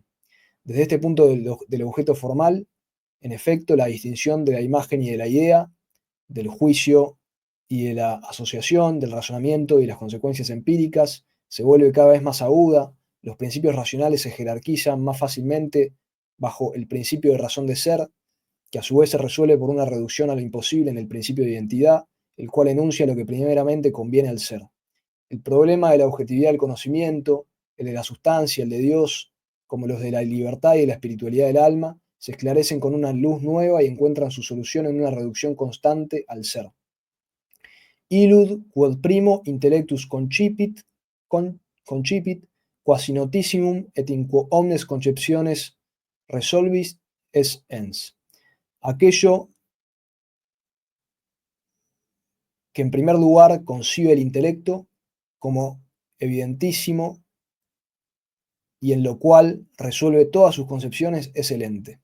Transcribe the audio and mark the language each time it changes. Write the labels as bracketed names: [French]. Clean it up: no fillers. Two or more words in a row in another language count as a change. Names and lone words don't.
[Spanish] Desde este punto del objeto formal, en efecto, la distinción de la imagen y de la idea, del juicio y de la asociación, del razonamiento y las consecuencias empíricas, se vuelve cada vez más aguda, los principios racionales se jerarquizan más fácilmente bajo el principio de razón de ser, que a su vez se resuelve por una reducción a lo imposible en el principio de identidad, el cual enuncia lo que primeramente conviene al ser. El problema de la objetividad del conocimiento, el de la sustancia, el de Dios, como los de la libertad y de la espiritualidad del alma, se esclarecen con una luz nueva y encuentran su solución en una reducción constante al ser. [Latin] Illud quod primo intellectus concipit, quasi notissimum et in quo omnes conceptiones resolvis es ens. [Spanish] Aquello que en primer lugar concibe el intelecto como evidentísimo y en lo cual resuelve todas sus concepciones es el ente.